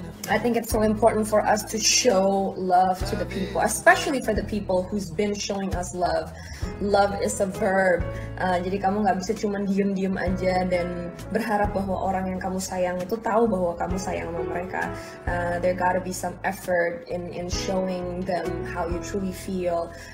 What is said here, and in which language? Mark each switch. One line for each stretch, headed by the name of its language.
English: I think it's so important for us to show love to the people, especially for the people who's been showing us love. Love is a verb.
Indonesian: Jadi kamu nggak bisa cuma diem-diem aja dan berharap bahwa orang yang kamu sayang itu tahu bahwa kamu sayang sama mereka.
English: There gotta be some effort in showing them how you truly feel.